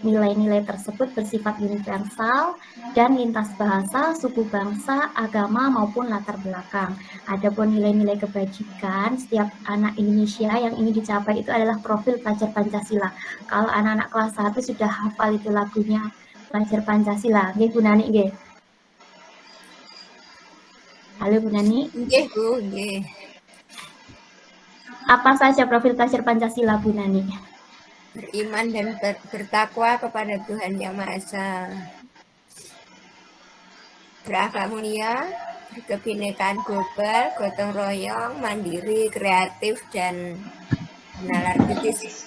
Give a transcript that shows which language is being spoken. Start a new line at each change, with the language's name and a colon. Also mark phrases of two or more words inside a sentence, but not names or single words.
Indonesian: Nilai-nilai tersebut bersifat universal dan lintas bahasa, suku bangsa, agama maupun latar belakang. Adapun nilai-nilai kebajikan setiap anak Indonesia yang ingin dicapai itu adalah profil pelajar Pancasila. Kalau anak-anak kelas 1 sudah hafal itu lagunya pelajar Pancasila, nggih Bu Nani nggih. Halo Bu Nani. Nggih, Bu, nggih. Apa saja profil pelajar Pancasila Bu Nani? Beriman dan bertakwa kepada Tuhan Yang Maha Esa. Berakhlak mulia, berkebinekaan global, gotong royong, mandiri, kreatif, dan nalar kritis.